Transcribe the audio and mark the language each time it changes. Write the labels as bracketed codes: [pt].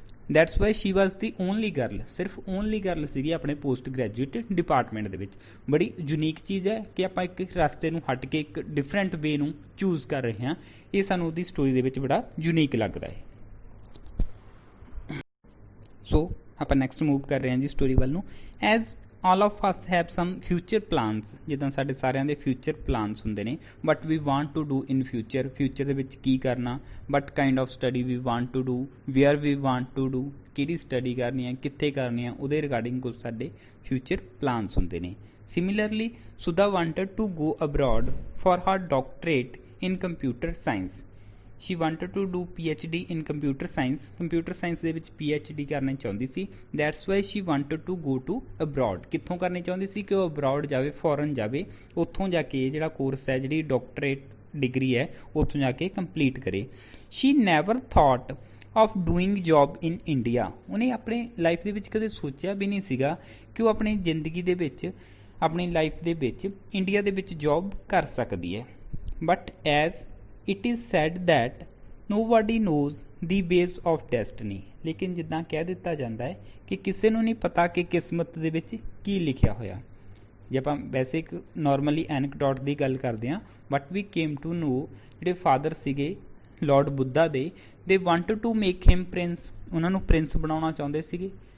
[en] that's why she was the only girl, [pa] ਸਿਰਫ only girl ਸੀਗੀ ਆਪਣੇ ਪੋਸਟ ਗ੍ਰੈਜੂਏਟ ਡਿਪਾਰਟਮੈਂਟ ਦੇ ਵਿੱਚ। ਬੜੀ ਯੂਨੀਕ ਚੀਜ਼ ਹੈ ਕਿ ਆਪਾਂ ਇੱਕ ਰਸਤੇ ਨੂੰ ਹਟ ਕੇ ਇੱਕ ਡਿਫਰੈਂਟ ਵੇ ਨੂੰ ਚੂਜ਼ ਕਰ ਰਹੇ ਹਾਂ। ਇਹ ਸਾਨੂੰ ਉਹਦੀ ਸਟੋਰੀ ਦੇ ਵਿੱਚ ਬੜਾ ਯੂਨੀਕ ਲੱਗਦਾ ਹੈ। ਸੋ ਆਪਾਂ ਨੈਕਸਟ ਮੂਵ ਕਰ ਰਹੇ ਹਾਂ ਜੀ ਸਟੋਰੀ ਵੱਲ ਨੂੰ। [en] as all of us have some future plans, [pa] ਜਿੱਦਾਂ ਸਾਡੇ ਸਾਰਿਆਂ ਦੇ future plans ਹੁੰਦੇ ਨੇ, [en] but we want to do in future [pa] ਦੇ ਵਿੱਚ ਕੀ ਕਰਨਾ, [en] what kind of study we want to do, where we want to do, [pa] ਕਿਹੜੀ ਸਟੱਡੀ ਕਰਨੀ ਹੈ, ਕਿੱਥੇ ਕਰਨੀ ਹੈ, ਉਹਦੇ ਰਿਗਾਰਡਿੰਗ ਕੁਝ ਸਾਡੇ future plans ਹੁੰਦੇ ਨੇ। [en] Similarly, Sudha wanted to go abroad for her doctorate in computer science. She wanted to do PhD in computer science. [pa] Computer science ਦੇ ਵਿੱਚ PhD ਕਰਨਾ ਚਾਹੁੰਦੀ ਸੀ। [en] That's why she wanted to go to abroad. [pa] ਕਿੱਥੋਂ ਕਰਨੀ ਚਾਹੁੰਦੀ ਸੀ ਕਿ ਉਹ abroad ਜਾਵੇ, ਫੋਰਨ ਜਾਵੇ, ਉੱਥੋਂ ਜਾ ਕੇ ਜਿਹੜਾ ਕੋਰਸ ਹੈ, ਜਿਹੜੀ ਡਾਕਟਰੇਟ ਡਿਗਰੀ ਹੈ, ਉੱਥੋਂ ਜਾ ਕੇ ਕੰਪਲੀਟ ਕਰੇ। [en] She never thought of doing job in India. [pa] ਉਹਨੇ ਆਪਣੇ ਲਾਈਫ ਦੇ ਵਿੱਚ ਕਦੇ ਸੋਚਿਆ ਵੀ ਨਹੀਂ ਸੀਗਾ ਕਿ ਉਹ ਆਪਣੀ ਜ਼ਿੰਦਗੀ ਦੇ ਵਿੱਚ, ਆਪਣੀ ਲਾਈਫ ਦੇ ਵਿੱਚ ਇੰਡੀਆ ਦੇ ਵਿੱਚ ਜੌਬ ਕਰ ਸਕਦੀ ਹੈ। [en] But as it is said that nobody knows the ways of destiny. [pa] ਲੇਕਿਨ ਜਿੱਦਾਂ ਕਹਿ ਦਿੱਤਾ ਜਾਂਦਾ ਹੈ ਕਿ ਕਿਸੇ ਨੂੰ ਨਹੀਂ ਪਤਾ ਕਿ ਕਿਸਮਤ ਦੇ ਵਿੱਚ ਕੀ ਲਿਖਿਆ ਹੋਇਆ। ਜੇ ਆਪਾਂ ਵੈਸੇ ਇੱਕ ਨਾਰਮਲੀ ਐਨਕਡੋਟ ਦੀ ਗੱਲ ਕਰਦੇ ਹਾਂ, [en] but we came to know [pa] ਜਿਹੜੇ ਫਾਦਰ ਸੀਗੇ ਲਾਰਡ ਬੁੱਧਾ ਦੇ, [en] they wanted to make him prince, [pa] ਉਹਨਾਂ ਨੂੰ ਪ੍ਰਿੰਸ ਬਣਾਉਣਾ ਚਾਹੁੰਦੇ ਸੀਗੇ।